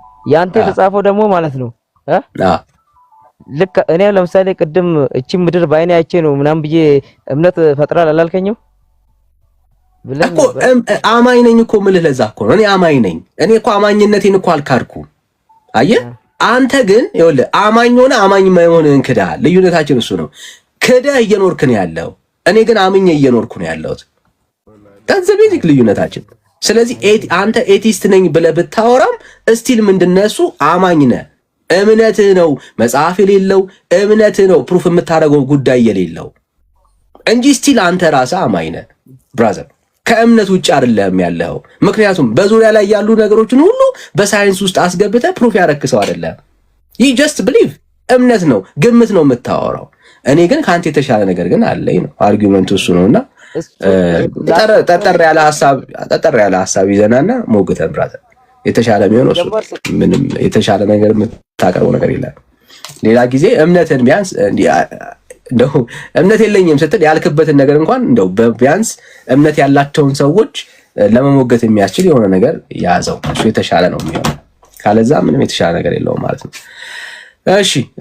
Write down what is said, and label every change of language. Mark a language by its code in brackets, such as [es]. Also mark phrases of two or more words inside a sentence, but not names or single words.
[am] ያንተ የተጻፈው ደግሞ ማለት ነው ልክ እኔ ለምሳሌ ቅድም እቺ ምድር በአይኔ አይቼ ነው ምናምን ብዬ እምነት ፈጥራል አላልከኝም? ብለን እኮ አማኝ ነኝ እኮ ምልህ ለዛ እኮ ነው። እኔ አማኝ ነኝ። እኔ እኮ አማኝነቴን እኮ አልካድኩም። አየህ አንተ ግን ይኸውልህ አማኝ ሆነ አማኝ የማይሆንህን ክደሃል። ልዩነታችን እሱ ነው። ክደህ እየኖርክ ነው ያለው። እኔ ግን አምኜ እየኖርኩ ነው ያለሁት። [en] that's the basic [am] ልዩነታችን። ስለዚህ አንተ ኤቲስት ነኝ ብለህ ብታወራም እስቲል ምንድነው እሱ አማኝ ነህ። እምነትህ ነው መጽሐፍ የሌለው እምነትህ ነው ፕሩፍ የምታደርገው ጉዳይ የሌለው እንጂ እስቲል አንተ ራስህ አማኝ ነህ ብራዘር። ከእምነት ውጭ አይደለም ያለው። ምክንያቱም በዙሪያ ላይ ያሉ ነገሮችን ሁሉ በሳይንስ ውስጥ አስገብተህ ፕሩፍ ያረክሰው አይደለም። [en] you just believe [am] እምነት ነው ግምት ነው የምታወራው። እኔ ግን ካንተ የተሻለ ነገር ግን አለኝ ነው አርጊውመንቱ እሱ ነውና ጠጠር ያለ ሐሳብ ይዘናና ሞግተን ብራዘር የተሻለ የሚሆነው እሱ ምንም የተሻለ ነገር የምታቀርበው ነገር የለም። ሌላ ጊዜ እምነትን ቢያንስ እንደው እምነት የለኝም ስትል ያልክበትን ነገር እንኳን እንደው ቢያንስ እምነት ያላቸውን ሰዎች ለመሞገት የሚያስችል የሆነ ነገር ያዘው። እሱ የተሻለ ነው የሚሆነው። ካለዛ ምንም የተሻለ ነገር የለውም ማለት ነው። እሺ